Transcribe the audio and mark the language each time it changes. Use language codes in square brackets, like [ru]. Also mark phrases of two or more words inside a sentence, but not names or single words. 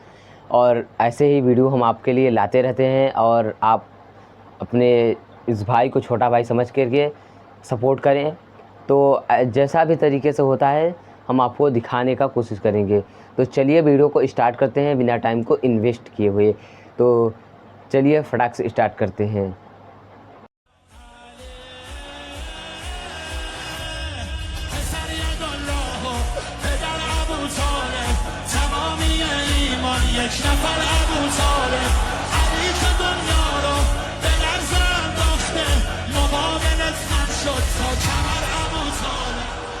[hi] और ऐसे ही वीडियो हम आपके लिए लाते रहते हैं और आप अपने इस भाई को छोटा भाई समझ करके सपोर्ट करें। तो जैसा भी तरीके से होता है हम आपको दिखाने का कोशिश करेंगे। तो चलिए वीडियो को स्टार्ट करते हैं बिना टाइम को इन्वेस्ट किए हुए। तो चलिए फटाक से स्टार्ट करते हैं। [fa] یک نفر ابو طالب علی که دنیا رو به لرز انداخته مقابلت خم شد تا کمر ابو طالب.